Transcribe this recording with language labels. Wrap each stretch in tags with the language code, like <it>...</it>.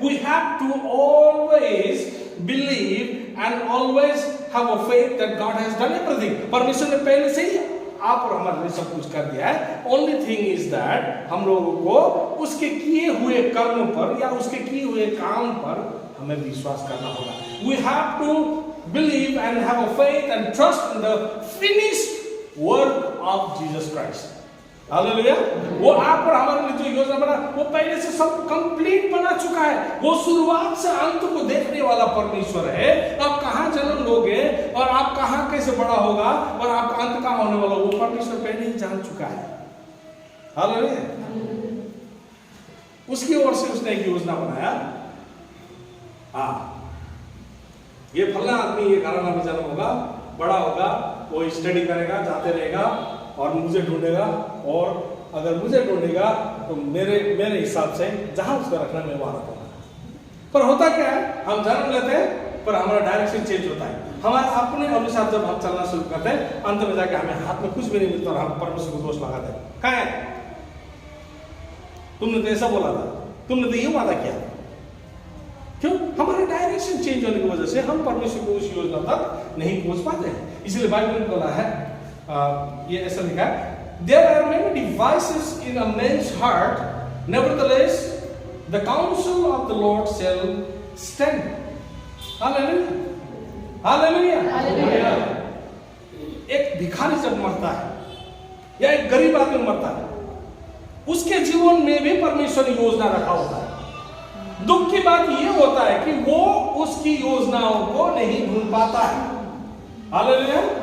<en>We have to always believe and always have a faith that God has done everything.</en> <hi>परमेश्वर ने पहले से ही आप और हमारे लिए सब कुछ कर दिया है।</hi> <en>only thing is that</en> <hi>हम लोगों को उसके किए हुए कर्म पर या उसके किए हुए काम पर हमें विश्वास करना होगा।</hi> <en>We have to believe and have a faith and trust in the finished work of Jesus Christ.</en> <hi>Hallelujah. वो आप और हमारे लिए जो योजना बना वो पहले से सब कंप्लीट बना चुका है। वो शुरुआत से अंत को देखने वाला परमेश्वर है। आप कहाँ जन्म लोगे और आप कहाँ कैसे बड़ा होगा और आपका अंत कहाँ होने वाला, वो परमेश्वर पहले ही जान चुका है। हालेलुया। उसकी ओर से उसने एक योजना बनाया। ये फलना आदमी ये घराना में जन्म होगा, बड़ा होगा, वो स्टडी करेगा, जाते रहेगा और मुझे ढूंढेगा, और अगर मुझे ढूंढेगा तो मेरे हिसाब से जहां उसका रखना मैं वहां रखूंगा। पर होता क्या है, हम जन्म लेते हैं पर हमारा डायरेक्शन चेंज होता है। हमारे अपने अनुसार जब हम चलना शुरू करते हैं, अंत में जाके हमें हाथ में कुछ भी नहीं मिलता और हम परमेश्वर को दोष लगाते हैं। कहाँ है? तुमने तो ऐसा बोला था, तुमने तो ये वादा किया। क्यों? हमारा डायरेक्शन चेंज होने की वजह से हम परमेश्वर को उस योजना तक नहीं पहुंच पाते हैं। इसलिए बाइबल में बोला है, ये ऐसा लिखा है,</hi> <en>there are many devices in a man's heart, nevertheless the counsel of the Lord shall stand. Hallelujah. Hallelujah.</en> <hi>एक भिखारी जब मरता है या एक गरीब आदमी मरता है, उसके जीवन में भी परमेश्वर ने योजना रखा होता है। दुख की बात यह होता है कि वो उसकी योजनाओं को नहीं ढूंढ पाता है। हालेलुया।</hi>